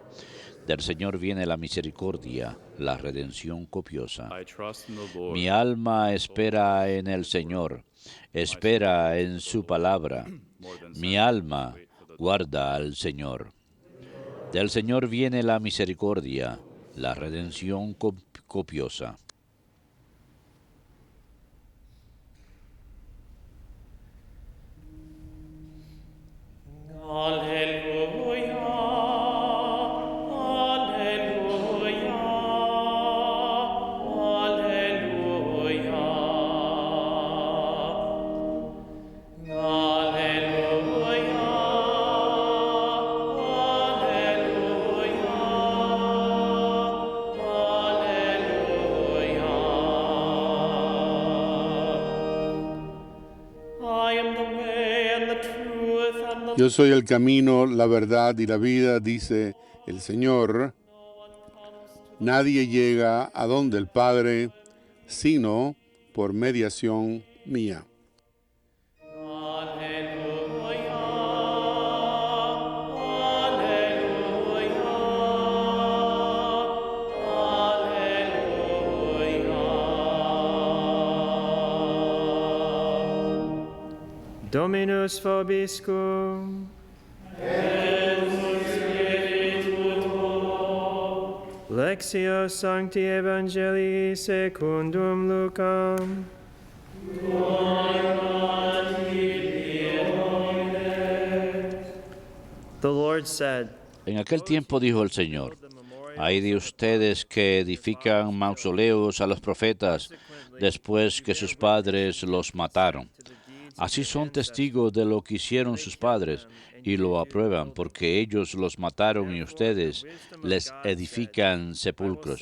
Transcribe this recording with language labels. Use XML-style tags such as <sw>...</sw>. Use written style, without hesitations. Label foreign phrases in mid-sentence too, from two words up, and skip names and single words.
<es>Del Señor viene la misericordia, la redención copiosa. Mi alma espera en el Señor, espera en su palabra. Mi alma guarda al Señor. Del Señor viene la misericordia, la redención copiosa. Alleluia, alleluia, alleluia. Alleluia, alleluia.</es> <en>I am the way and the truth and the</en> <es>Yo soy el camino, la verdad y la vida, dice el Señor. Nadie llega a donde el Padre, sino por mediación mía. Alleluia, alleluia.</es> <la>Dominus vobiscum. Lectio Sancti Evangelii secundum Lucam.</la> <en>The Lord said,</en> <es>En aquel tiempo dijo el Señor: Hay de ustedes que edifican mausoleos a los profetas después que sus padres los mataron. Así son testigos de lo que hicieron sus padres y lo aprueban porque ellos los mataron y ustedes les edifican sepulcros.</es>